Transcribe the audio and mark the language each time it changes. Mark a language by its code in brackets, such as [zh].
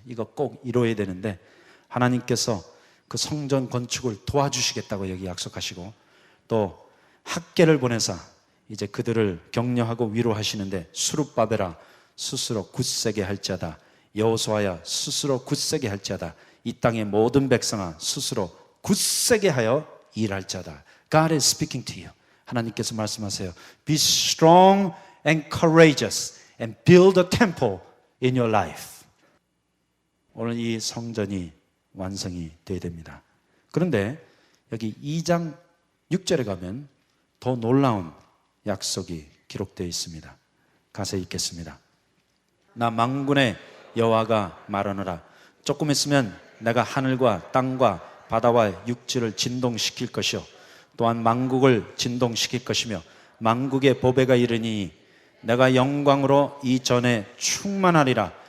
[ko] 이거 꼭 이루어야 되는데 하나님께서 그 성전 건축을 도와주시겠다고 여기 약속하시고, 또 학계를 보내서 이제 그들을 격려하고 위로하시는데, 스룹바벨아 스스로 굳세게 할지어다. 여호수아야 스스로 굳세게 할지어다. 이 땅의 모든 백성아 스스로 굳세게 하여 일할지어다. [en] God is speaking to you. [ko] 하나님께서 말씀하세요. [en] Be strong and courageous and build a temple in your life. [ko] 오늘 이 성전이 완성이 되어야 됩니다. 그런데 여기 2장 6절에 가면 더 놀라운 약속이 기록되어 있습니다. 가서 읽겠습니다. 나 만군의 여호와가 말하노라. 조금 있으면 내가 하늘과 땅과 바다와 육지를 진동시킬 것이요 또한 만국을 진동시킬 것이며 만국의 보배가 이르니 내가 영광으로 이전에 충만하리라.